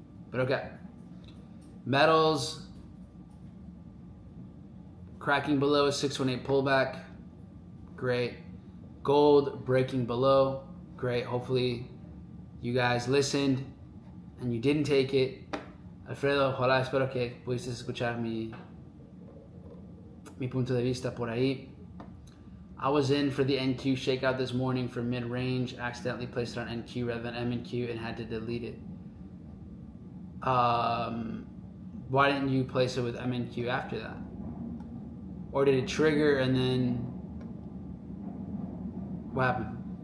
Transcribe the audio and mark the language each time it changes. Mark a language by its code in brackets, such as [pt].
[en] But okay. Metals cracking below a 618 pullback. Great. Gold breaking below. Great. Hopefully you guys listened and you didn't take it. [es] Alfredo, ojalá, espero que pudiste escuchar mi punto de vista por ahí. [en] I was in for the NQ shakeout this morning for mid-range. Accidentally placed it on NQ rather than MNQ and had to delete it. Why didn't you place it with MNQ after that? Or did it trigger and then what happened?